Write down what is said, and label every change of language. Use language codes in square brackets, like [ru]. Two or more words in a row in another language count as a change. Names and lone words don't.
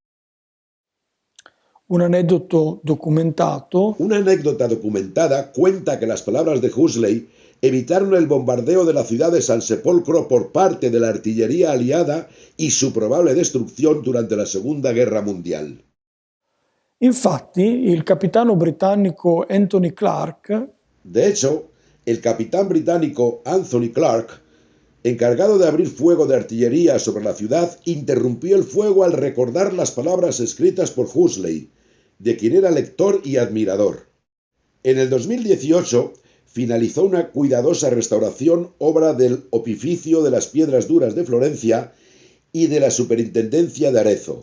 [es] Un anécdota documentada cuenta que las palabras de Huxley evitaron el bombardeo de la ciudad de San Sepolcro por parte de la artillería aliada y su probable destrucción durante la Segunda Guerra Mundial. [it] Infatti, il capitano britannico Anthony Clark, [es] de hecho, el capitán británico Anthony Clark, encargado de abrir fuego de artillería sobre la ciudad, interrumpió el fuego al recordar las palabras escritas por Huxley, de quien era lector y admirador. En el 2018 finalizó una cuidadosa restauración, obra del Opificio de las Piedras Duras de Florencia y de la Superintendencia de Arezzo.